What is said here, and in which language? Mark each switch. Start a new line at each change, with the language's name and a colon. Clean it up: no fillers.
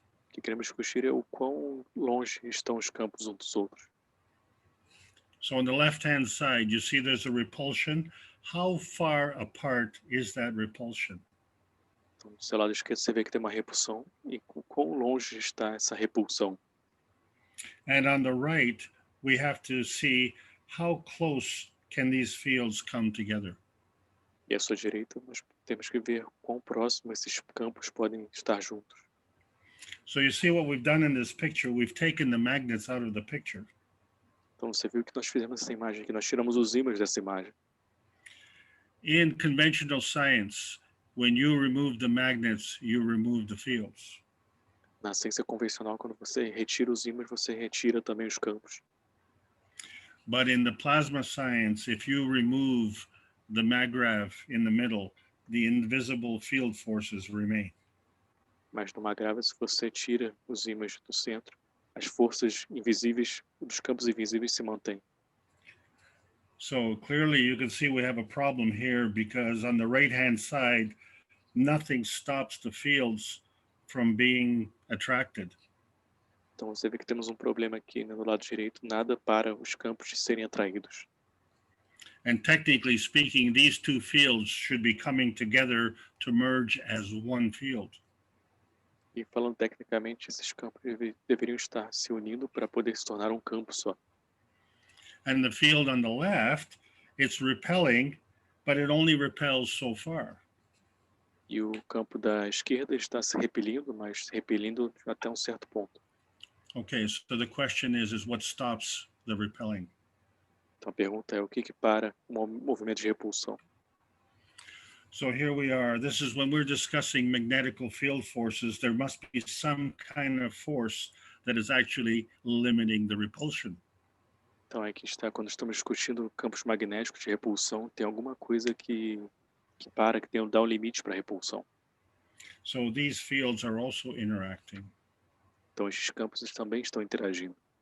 Portuguese: O que queremos discutir é o quão longe estão os campos uns dos outros.
English: So on the left-hand side, you see there's a repulsion. How far apart is that repulsion?
Portuguese: Então, do seu lado esquerdo, você vê que tem uma repulsão. E quão longe está essa repulsão?
English: And on the right, we have to see how close can these fields come together.
Portuguese: E à sua direita, nós temos que ver quão próximo esses campos podem estar juntos.
English: So you see what we've done in this picture, we've taken the magnets out of the picture.
Portuguese: Então você viu o que nós fizemos nessa imagem aqui, nós tiramos os ímãs dessa imagem.
English: In conventional science, when you remove the magnets, you remove the fields.
Portuguese: Na ciência convencional, quando você retira os ímãs, você retira também os campos.
English: But in the plasma science, if you remove the maggrav in the middle, the invisible field forces remain.
Portuguese: Mas no maggrav, se você tira os ímãs do centro, as forças invisíveis dos campos invisíveis se mantêm.
English: So clearly you can see we have a problem here because on the right-hand side, nothing stops the fields from being attracted.
Portuguese: Então você vê que temos um problema aqui, né, no lado direito, nada para os campos de serem atraídos.
English: And technically speaking, these two fields should be coming together to merge as one field.
Portuguese: E falando tecnicamente, esses campos deveriam estar se unindo para poder se tornar um campo só.
English: And the field on the left, it's repelling, but it only repels so far.
Portuguese: E o campo da esquerda está se repelindo, mas repelindo até um certo ponto.
English: Okay, so the question is what stops the repelling?
Portuguese: Então a pergunta é o que para o movimento de repulsão?
English: So here we are. This is when we're discussing magnetical field forces. There must be some kind of force that is actually limiting the repulsion.
Portuguese: Então aqui está, quando estamos discutindo campos magnéticos de repulsão, tem alguma coisa que dá um limite para a repulsão.
English: So these fields are also interacting.
Portuguese: Então esses campos também estão interagindo.